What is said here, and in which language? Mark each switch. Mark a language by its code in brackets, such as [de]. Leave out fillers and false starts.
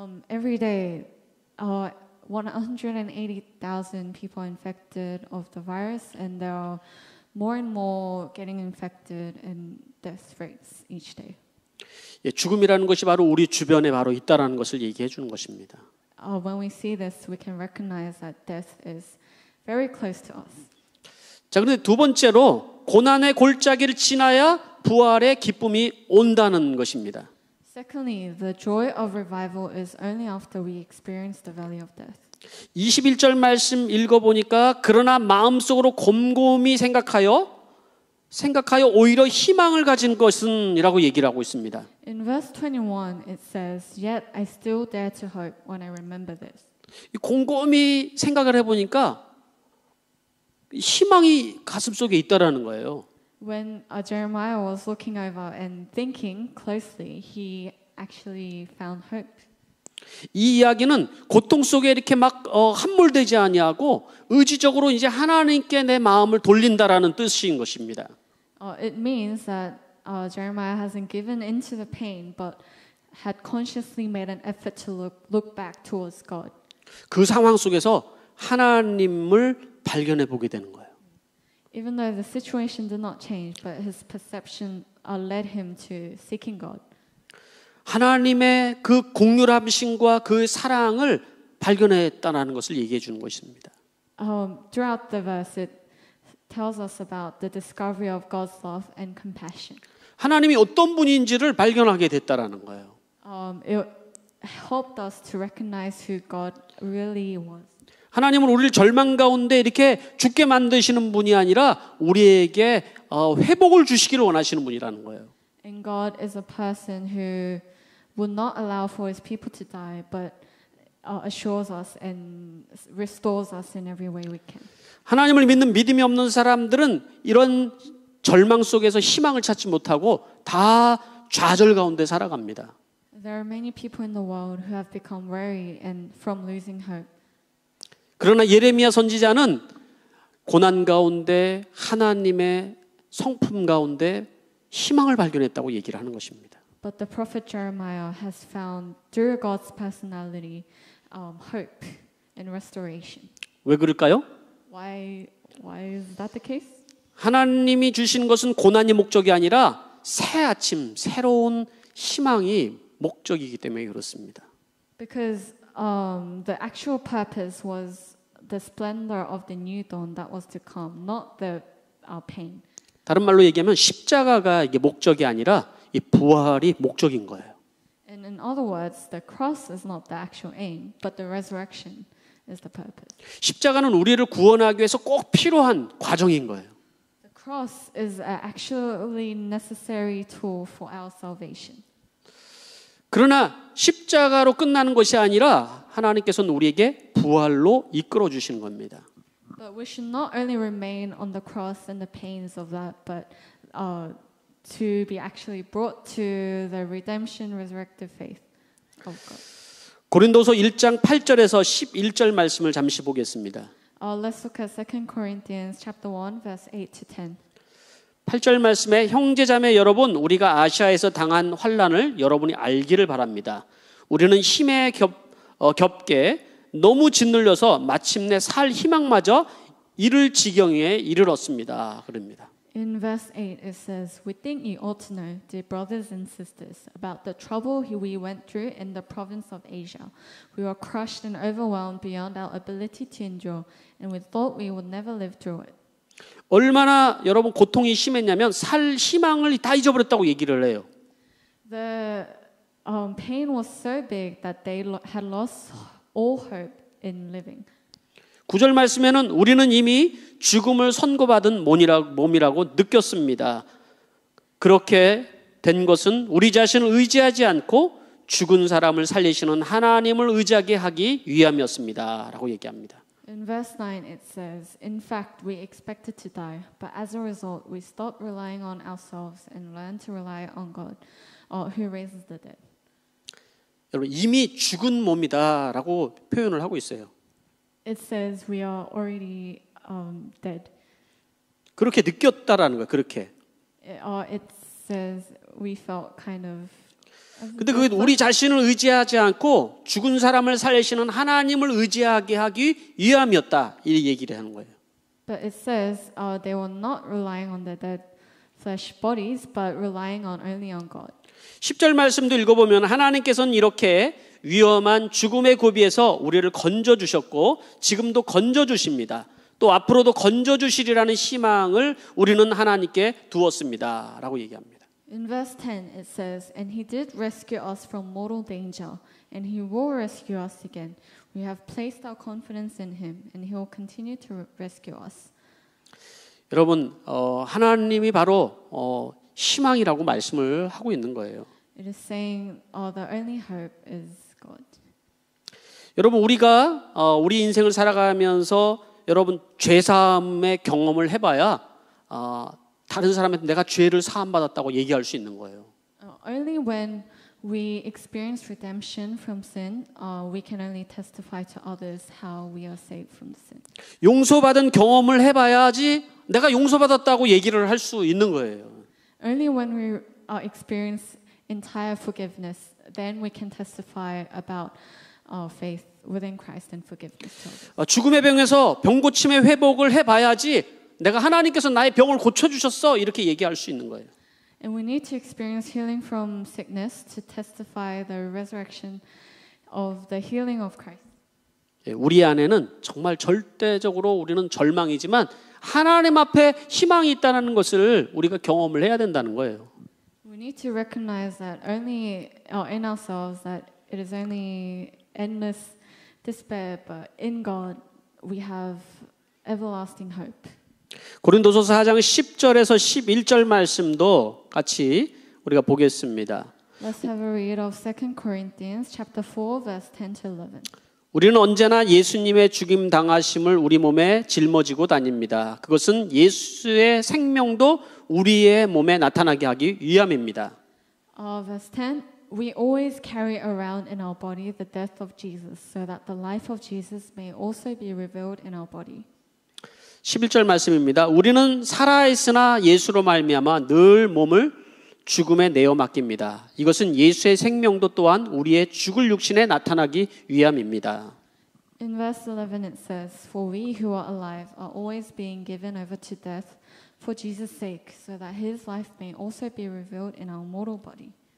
[en] Every day, 180,000 people infected of the virus, and there are more and more getting infected and death rates each day. [ko] 예, 죽음이라는 것이 바로 우리 주변에 바로 있다라는 것을 얘기해 주는 것입니다. [en] When we see this, we can recognize that death is very close to us. [ko] 자, 그런데 두 번째로 고난의 골짜기를 지나야 부활의 기쁨이 온다는 것입니다. [en] Secondly, the joy of revival is only after we experience the valley of death. [ko] 21절 말씀 읽어보니까 그러나 마음속으로 곰곰이 생각하여 오히려 희망을 가진 것은 이라고 얘기를 하고 있습니다. [en] In verse 21 it says, Yet I still dare to hope when I remember this. [ko] 곰곰이 생각을 해보니까 희망이 가슴속에 있다라는 거예요. [en] When Jeremiah was looking over and thinking closely, he actually found hope. [ko] 이 이야기는 고통 속에 이렇게 막 함몰되지 아니하고 의지적으로 이제 하나님께 내 마음을 돌린다라는 뜻인 것입니다. [en] It means that Jeremiah hasn't given into the pain, but had consciously made an effort to look back towards God. [ko] 그 상황 속에서 하나님을 발견해 보게 되는 거예요. [en] Even though the situation did not change, but his perception led him to seeking God. [ko] 하나님의 그 공률하심과 그 사랑을 발견했다라는 것을 얘기해 주는 것입니다. [en] Throughout the verse, it tells us about the discovery of God's love and compassion. [ko] 하나님이 어떤 분인지를 발견하게 됐다라는 거예요. [en] It helped us to recognize who God really was. [ko] 하나님은 우리를 절망 가운데 이렇게 죽게 만드시는 분이 아니라 우리에게 회복을 주시기를 원하시는 분이라는 거예요. [en] And God is a person who would not allow for his people to die, but assures us and restores us in every way we can. [ko] 하나님을 믿는 믿음이 없는 사람들은 이런 절망 속에서 희망을 찾지 못하고 다 좌절 가운데 살아갑니다. [en] There are many people in the world who have become weary and from losing hope. [ko] 그러나 예레미야 선지자는 고난 가운데 하나님의 성품 가운데 희망을 발견했다고 얘기를 하는 것입니다. [en] But the prophet Jeremiah has found through God's personality hope and restoration. [ko] 왜 그럴까요? [en] Why is that the case? [ko] 하나님이 주신 것은 고난이 목적이 아니라 새 아침, 새로운 희망이 목적이기 때문에 그렇습니다. [en] Because the actual purpose was the splendor of the new dawn that was to come, not the pain. [ko] 다른 말로 얘기하면 십자가가 이게 목적이 아니라 이 부활이 목적인 거예요. [en] And in other words, the cross is not the actual aim, but the resurrection is the purpose. [ko] 십자가는 우리를 구원하기 위해서 꼭 필요한 과정인 거예요. [en] The cross is an actually necessary tool for our salvation. [ko] 그러나 십자가로 끝나는 것이 아니라 하나님께서는 우리에게 부활로 이끌어 주시는 겁니다. [en] But we should not only remain on the cross and the pains of that, but to be actually brought to the redemption, resurrected faith of God. [ko] 고린도서 1장 8절에서 11절 말씀을 잠시 보겠습니다. [en] Let's look at 2 Corinthians chapter 1, verse 8 to 10. [ko] 8절 말씀에 형제자매 여러분 우리가 아시아에서 당한 환난을 여러분이 알기를 바랍니다. 우리는 힘에 겹게 너무 짓눌려서 마침내 살 희망마저 잃을 지경에 이르렀습니다. 그럽니다. [en] In verse 8 it says, "We think you ought to know, dear brothers and sisters, about the trouble we went through in the province of Asia. We were crushed and overwhelmed beyond our ability to endure, and we thought we would never live through it." [ko] 얼마나 여러분 고통이 심했냐면 살 희망을 다 잊어버렸다고 얘기를 해요. [en] The pain was so big that they had lost all hope in living. [ko] 9절 말씀에는 우리는 이미 죽음을 선고받은 몸이라고 느꼈습니다. 그렇게 된 것은 우리 자신을 의지하지 않고 죽은 사람을 살리시는 하나님을 의지하게 하기 위함이었습니다. 라고 얘기합니다. [en] In verse 9 it says, "In fact, we expected to die, but as a result, we stopped relying on ourselves and learned to rely on God, who raises the dead." [ko] 여러분 이미 죽은 몸이다라고 표현을 하고 있어요. [en] It says we are already dead. [ko] 그렇게 느꼈다라는 거예요. 그렇게. [en] It says we felt kind of. [ko] 근데 그게 우리 자신을 의지하지 않고 죽은 사람을 살리시는 하나님을 의지하게 하기 위함이었다. 이 얘기를 하는 거예요. [en] But it says they were not relying on their dead flesh bodies, but relying only on God. [ko] 10절 말씀도 읽어보면 하나님께서는 이렇게 위험한 죽음의 고비에서 우리를 건져주셨고 지금도 건져주십니다. 또 앞으로도 건져주시리라는 희망을 우리는 하나님께 두었습니다. 라고 얘기합니다. [en] In verse 10 it says, "And he did rescue us from mortal danger, and he will rescue us again. We have placed our confidence in him, and he will continue to rescue us." [ko] 여러분 하나님이 바로 희망이라고 말씀을 하고 있는 거예요. [en] It is saying the only hope is God. [ko] 여러분 우리가 우리 인생을 살아가면서 여러분 죄사함의 경험을 해봐야 다른 사람한테 내가 죄를 사함받았다고 얘기할 수 있는 거예요. [en] Only when we experience redemption from sin, we can only testify to others how we are saved from sin. [ko] 용서받은 경험을 해봐야지 내가 용서받았다고 얘기를 할 수 있는 거예요. [en] Only when we experience entire forgiveness, then we can testify about our faith within Christ and forgiveness to others. [ko] 죽음의 병에서 병 고침의 회복을 해봐야지 내가 하나님께서 나의 병을 고쳐주셨어 이렇게 얘기할 수 있는 거예요. [en] And we need to experience healing from sickness to testify the resurrection of the healing of Christ. [ko] 우리 안에는 정말 절대적으로 우리는 절망이지만 하나님 앞에 희망이 있다는 것을 우리가 경험을 해야 된다는 거예요. [en] We need to recognize that only in ourselves that it is only endless despair, but in God we have everlasting hope. [ko] 고린도서 4장 10절에서 11절 말씀도 같이 우리가 보겠습니다. [en] Let's have a read of 2 Corinthians chapter 4 verse 10 to 11. [ko] 우리는 언제나 예수님의 죽임 당하심을 우리 몸에 짊어지고 다닙니다. 그것은 예수의 생명도 우리의 몸에 나타나게 하기 위함입니다. [en] Verse 10. We always carry around in our body the death of Jesus, so that the life of Jesus may also be revealed in our body. [ko] 11절 말씀입니다. 우리는 살아있으나 예수로 말미암아 늘 몸을 죽음에 내어 맡깁니다. 이것은 예수의 생명도 또한 우리의 죽을 육신에 나타나기 위함입니다. [en] In verse 11 it says, "For we who are alive are always being given over to death for Jesus' sake, so that his life may also be revealed in our mortal body."